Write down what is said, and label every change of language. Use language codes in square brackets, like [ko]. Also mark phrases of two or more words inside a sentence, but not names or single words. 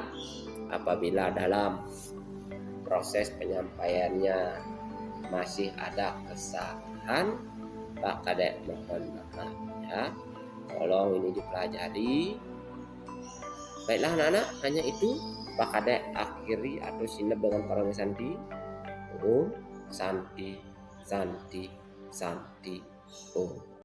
[id] Apabila dalam proses penyampaiannya masih ada kesalahan, Pak Kadek mohon maaf ya. Tolong ini dipelajari. Baiklah anak-anak, hanya itu Pak Kadek akhiri atau sinep dengan parang santi. [sa] Om Santi, Santi, Santi, Om.